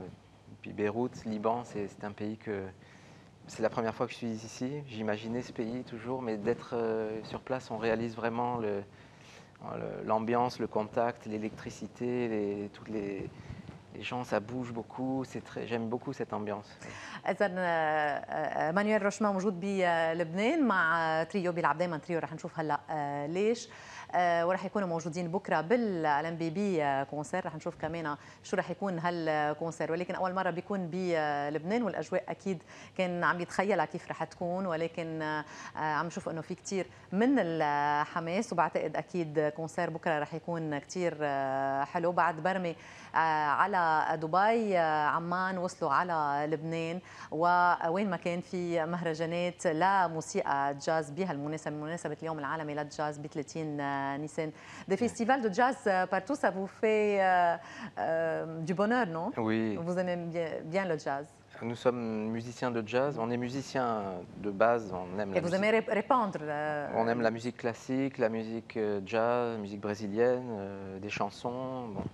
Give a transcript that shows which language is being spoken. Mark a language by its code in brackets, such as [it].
[fr] Et puis Beyrouth, Liban, c'est un pays que... C'est la première fois que je suis ici. J'imaginais ce pays toujours, mais d'être sur place, on réalise vraiment l'ambiance, le contact, l'électricité, toutes les gens, ça bouge beaucoup. J'aime beaucoup cette ambiance. [ar] إذا مانويل روشما موجود بلبنان مع تريو بيلعب دائما تريو، رح نشوف هلا ليش، ورح يكونوا موجودين بكره بالألمبي بكونسير. رح نشوف كمان شو رح يكون هالكونسير، ولكن اول مره بيكون بلبنان، والاجواء اكيد كان عم يتخيلها كيف رح تكون، ولكن عم نشوف انه في كثير من الحماس، وبعتقد اكيد كونسير بكره رح يكون كثير حلو. بعد برمي على دبي، عمان، وصلوا على لبنان، ووين ما كان في مهرجانات لموسيقى جاز بهالمناسبة، بمناسبة اليوم العالمي للجاز ب 30 Nissan. [fr] Des festivals de jazz partout, ça vous fait du bonheur, non? Oui. Vous aimez bien le jazz. Nous sommes musiciens de jazz, on est musiciens de base, on aime la Et vous musique. aimez répandre On aime la musique classique, la musique jazz, la musique brésilienne, des chansons, bon.